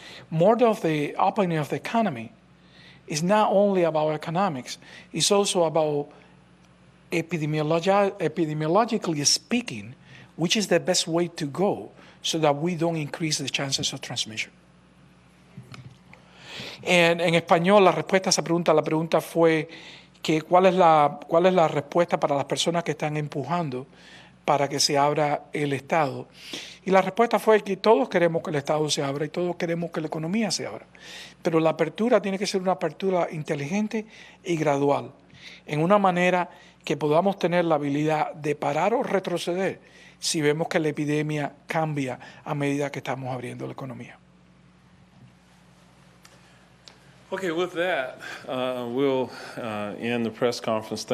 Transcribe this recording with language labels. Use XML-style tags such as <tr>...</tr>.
<en>More of the opening of the economy is not only about economics, it's also about epidemiologically speaking, which is the best way to go so that we don't increase the chances of transmission.</en> <es>En español, la respuesta a esa pregunta, la pregunta fue que ¿cuál es la respuesta para las personas que están empujando para que se abra el Estado? Y la respuesta fue que todos queremos que el Estado se abra y todos queremos que la economía se abra. Pero la apertura tiene que ser una apertura inteligente y gradual, en una manera que podamos tener la habilidad de parar o retroceder si vemos que la epidemia cambia a medida que estamos abriendo la economía.</es> <en>Okay, with that, we'll end the press conference.</en>